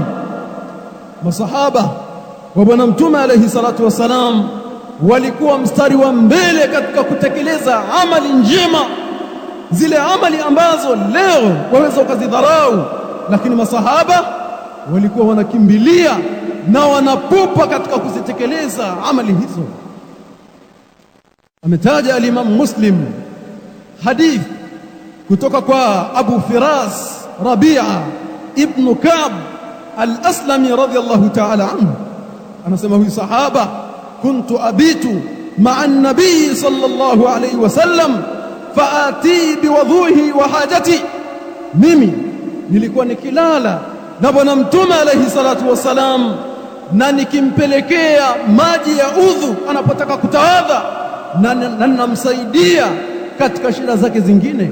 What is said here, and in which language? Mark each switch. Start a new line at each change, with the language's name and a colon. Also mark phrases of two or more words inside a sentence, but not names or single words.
Swahili: Masahaba wa Bwana Mtume
Arabic: عليه الصلاة والسلام
Swahili: walikuwa mstari wa mbele katika kutekeleza amali njema, zile amali ambazo leo waweza ukazidharau, lakini masahaba walikuwa wanakimbilia na wanapupa katika kuzitekeleza amali hizo. Ametaja al-Imam Muslim hadith kutoka kwa Abu Firas Rabi'a ibn Ka'b al-Aslami
Arabic: رضي الله تعالى عنه,
Swahili: anasema huyu sahaba,
Arabic: كنت أبيت مع النبي صلى الله عليه وسلم فآتيه بوضوئه وحاجته,
Swahili: mimi nilikuwa nikilala na Bwana Mtume
Arabic: عليه الصلاة والسلام
Swahili: na nikimpelekea maji ya udhu anapotaka kutawadha, na namsaidia katika shida zake zingine.